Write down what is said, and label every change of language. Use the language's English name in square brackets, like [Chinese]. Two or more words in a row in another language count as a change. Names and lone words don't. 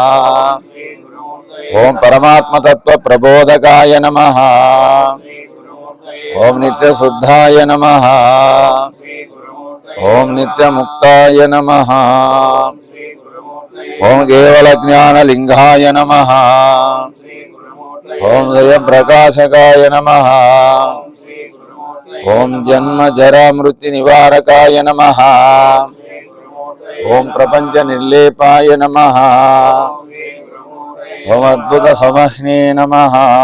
[Sanskrit] ओम परमात्म तत्व प्रबोधकाय नमः। ओम नित्य शुद्धाय नमः। ओम नित्य मुक्ताय नमः। ओम केवल ज्ञान लिंगाय नमः। ఓం జయప్రకాశకాయ నమః. ఓం జన్మ జరా మృత్యు నివారకాయ నమః. ఓం ప్రపంచ నిర్లేపాయ నమః. ఓం అద్భుత సమహ్నే నమః.